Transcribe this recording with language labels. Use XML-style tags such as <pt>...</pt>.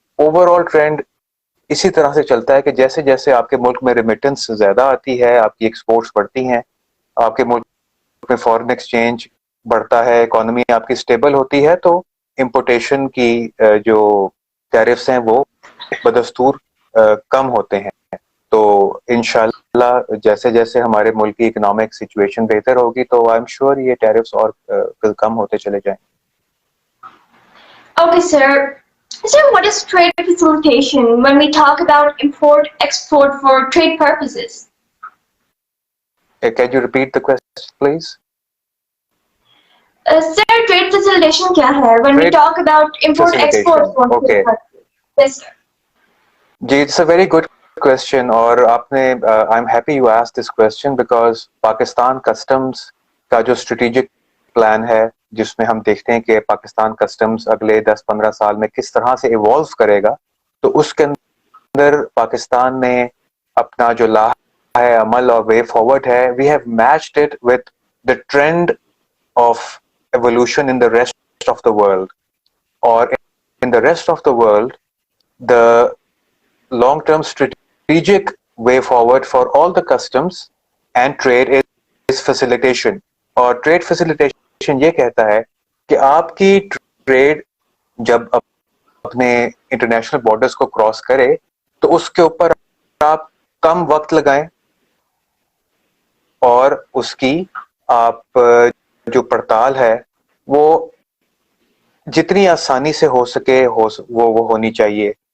<ur>Over all trend اسی طرح سے چلتا ہے کہ جیسے جیسے آپ کے ملک میں ریمیٹنس زیادہ آتی ہے, آپ کی ایکسپورٹس بڑھتی ہیں, آپ کے ملک میں فارن ایکسچینج بڑھتا ہے, اکانومی آپ کی اسٹیبل ہوتی ہے, تو امپورٹیشن کی جو ٹیرفس ہیں وہ بدستور کم ہوتے ہیں. تو انشاءاللہ جیسے جیسے ہمارے ملک کی اکنامک سچویشن بہتر ہوگی تو آئی ایم شیور یہ ٹیرفس اور کم ہوتے چلے جائیں.</ur> <en>Okay, sir. So, what is trade facilitation when we talk about import-export for trade purposes? Can you repeat the question, please? Sir, trade facilitation</en> <ur>kya hai</ur> <en>when we Trade talk about import-export facilitation. for trade Okay. purposes? Yes, sir.</en> <ur>جی,</ur> <en>it's a very good question,</en> <ur>اور آپ نے</ur> <en>I am happy you ask this question because</en> <ur>Pakistan customs کا جو strategic plan ہے جس میں ہم دیکھتے ہیں کہ پاکستان کسٹمز اگلے 10-15 سال میں کس طرح سے ایوالو کرے گا, تو اس کے اندر پاکستان نے اپنا جو لا ہے عمل اور وے فارورڈ ہے,</ur> <en>We have matched it with the trend of evolution in the rest of the world. اور in the rest of the world the long-term strategic way forward for all the customs and trade is facilitation.</en> <ur>اور trade facilitation یہ کہتا ہے کہ آپ کی trade جب اپنے انٹرنیشنل بارڈرز کو کراس کرے تو اس کے اوپر آپ کم وقت لگائیں اور اس کی آپ جو پڑتال ہے وہ جتنی آسانی سے ہو سکے وہ ہونی چاہیے.</ur>